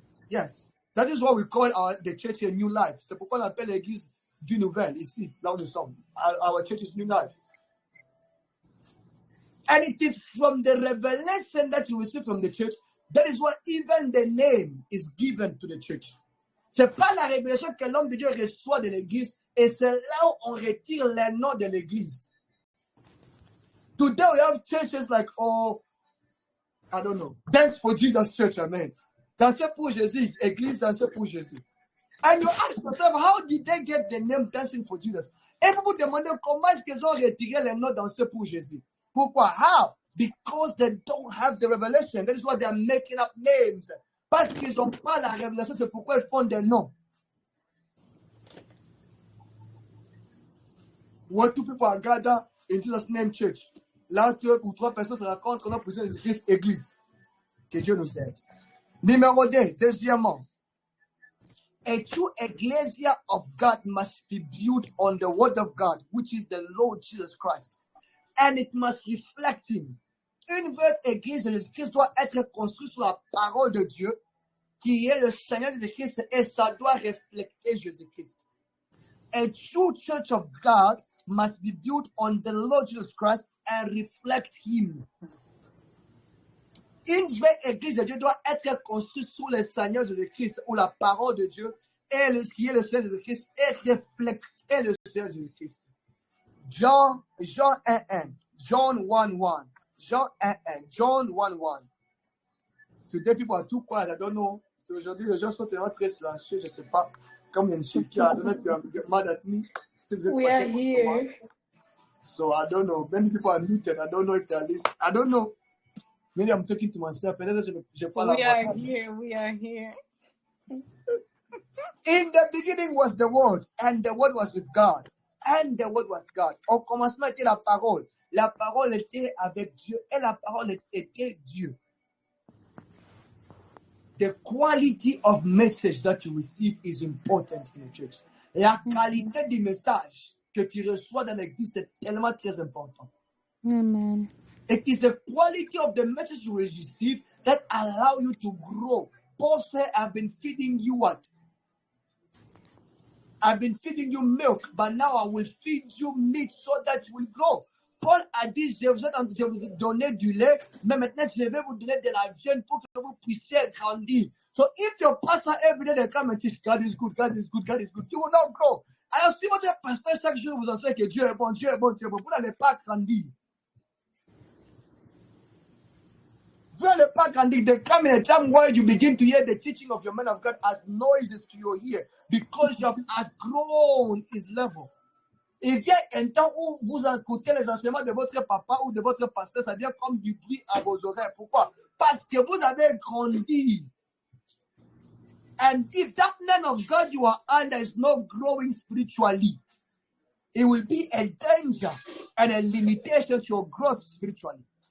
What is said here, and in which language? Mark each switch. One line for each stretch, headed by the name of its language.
English: Yes. That is what we call the church a new life.
French: C'est pourquoi on appelle l'église Vie Nouvelle ici, là où nous sommes.
English: Our church is new life. And it is from the revelation that you receive from the church, that is why even the name is given to the church.
French: C'est pas la révélation que l'homme de Dieu reçoit de l'église, et c'est là où on retire les noms de l'église.
English: Today we have churches like, I don't know, Dance for Jesus Church, amen.
French: Danser pour Jésus, église danser pour Jésus.
English: And you ask yourself, how did they get the name Dancing for Jesus?
French: Et vous vous demandez comment est-ce qu'ils ont retiré les noms danser pour Jésus. Pourquoi?
English: How? Because they don't have the revelation. That is why they are making up names.
French: Parce qu'ils n'ont pas la révélation, c'est pourquoi ils font des noms.
English: When two people are gathered in Jesus' name church,
French: là, 2 ou 3 personnes se rencontrent, on a poussé Jésus-Christ église. Que Dieu nous aide. Numéro 2, deuxièmement.
English: A true ecclesia of God must be built on the word of God, which is the Lord Jesus Christ. And it must reflect him.
French: Une vraie église de Jésus-Christ doit être construite sur la parole de Dieu, qui est le Seigneur Jésus-Christ, et ça doit refléter Jésus-Christ.
English: A true church of God must be built on the Lord Jesus Christ and reflect him.
French: Une vraie église de Dieu doit être construite sur le Seigneur Jésus-Christ, ou la parole de Dieu, et qui est le Seigneur Jésus-Christ, et refléter le Seigneur Jésus-Christ.
English: John 1:1, John 1:1, John 1:1, John 1:1. Today people are too quiet. I don't know.
French: So aujourd'hui, les gens sont tellement très silencieux. Je ne sais pas. Comme il y a une chic qui a donné,
English: if you get mad at me. We are here. So I don't know. Many people are muted. I don't know if they're listening. I don't know. Maybe I'm talking to myself. We are here. We are here. In the beginning was the Word, and the Word was with God. And the Word was God.
French: Au commencement était la parole. La parole était avec Dieu, et la parole était Dieu.
English: The quality of message that you receive is important in the church.
French: La qualité du message que tu reçois dans l'église, c'est tellement très important.
English: Amen. It is the quality of the message you receive that allow you to grow. Paul said, I've been feeding you what? I've been feeding you milk, but now I will feed you meat so that you will grow.
French: Paul a dit, je vous ai donné du lait, mais maintenant je vais vous donner de la viande pour que vous puissiez grandir.
English: So if your pastor every day they come and teach, God is good, God is good, God is good, you will not grow.
French: Alors si votre pasteur chaque jour vous enseigne que Dieu est bon, Dieu est bon, Dieu est bon, vous n'allez pas grandir. Vous n'allez pas grandir.
English: There come a time where you begin to hear the teaching of your man of God as noises to your ear because you have outgrown his level.
French: Il vient un temps où vous écoutez les enseignements de votre papa ou de votre pasteur, ça vient comme du bruit à vos oreilles. Pourquoi? Parce que vous avez grandi.
English: And if that man of God you are under is not growing spiritually, it will be a danger and a limitation to your growth spiritually.